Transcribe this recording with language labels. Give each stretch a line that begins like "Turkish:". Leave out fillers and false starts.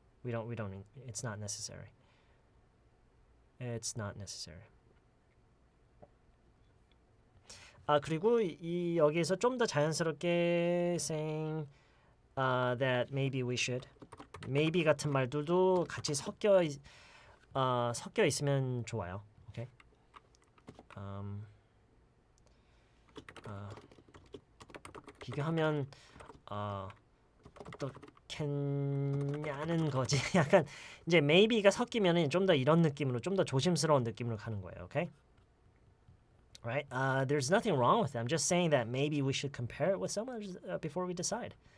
English: We don't it's not necessary. It's not necessary.
Korean: 그리고 여기에서 좀 더 자연스럽게
English: saying that maybe we should.
Korean: maybe 같은 말들도 같이 섞여 있으면 좋아요. 오케이. 비교하면 어떻겠냐는 거지. 약간 이제 maybe가 섞이면은 좀 더 이런 느낌으로 좀 더 조심스러운 느낌으로 가는 거예요.
English: 오케이. Right? There's nothing wrong with it. I'm just saying that maybe we should compare it with some others before we decide.